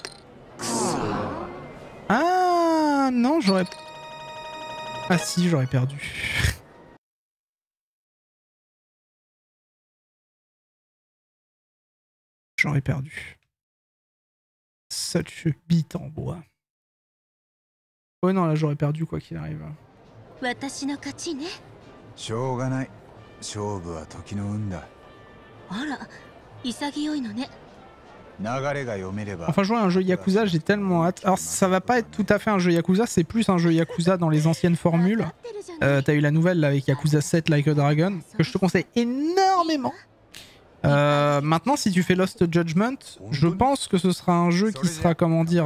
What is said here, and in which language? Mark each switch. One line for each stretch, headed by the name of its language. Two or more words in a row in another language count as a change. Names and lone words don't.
French: Ah non, j'aurais, ah si, j'aurais perdu. J'aurais perdu. Such a bite en bois. Ouais non, là j'aurais perdu quoi qu'il arrive.
Japanese: しょうがない。勝負は時の運だ。あら、潔いのね。
French: Enfin jouer à un jeu Yakuza, j'ai tellement hâte. Alors ça va pas être tout à fait un jeu Yakuza, c'est plus un jeu Yakuza dans les anciennes formules. T'as eu la nouvelle là, avec Yakuza 7 Like a Dragon, que je te conseille énormément. Maintenant si tu fais Lost Judgment, je pense que ce sera un jeu qui sera, comment dire...